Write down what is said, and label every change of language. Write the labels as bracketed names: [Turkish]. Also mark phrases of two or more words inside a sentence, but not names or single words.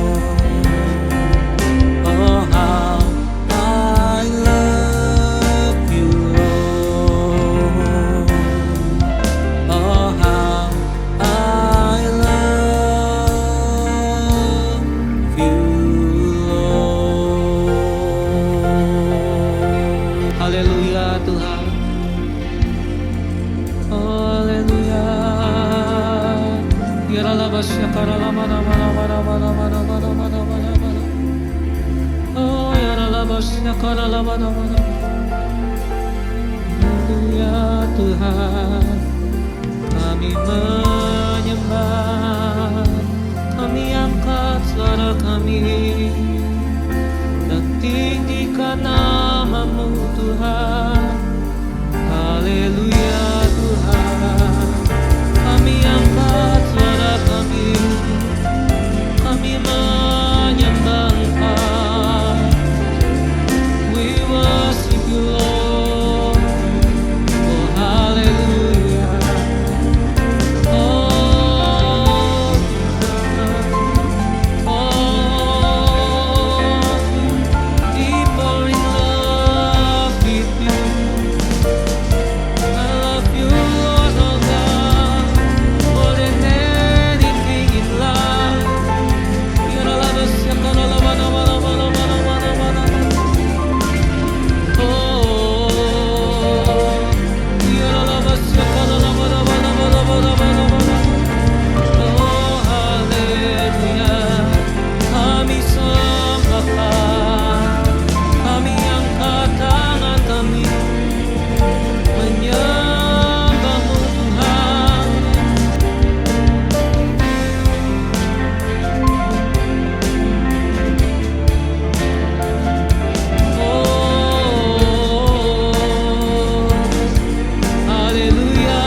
[English] Oh, how I love you, Lord. Oh, how I love you, Lord. [Indonesian] Haleluya Tuhan. Haleluya. Yaralabasya karalamanamanamanamanamanamanamanamanamanamana. Oh, yaralabasya karalamanamanamanamana. Haleluya Tuhan. Kami menyembah, kami angkat suara kami dan tinggikan nama-Mu Tuhan. Haleluya Tuhan. Kami angkat suara kami menyembah Engkau. [English] We worship you, Lord. [Indonesian] Oh, haleluya. [English] Oh, oh, deeper in love with you. I love you, Lord, oh God, more than anything in life. Yaralabasya karalamanamanamanamanamanamana. Oh, yaralabasya karalamanamanamanamanamanamana. [Indonesian] Oh, haleluya. Kami sembahkan, kami angkat tangan kami menyembah-Mu Tuhan. Oh, haleluya.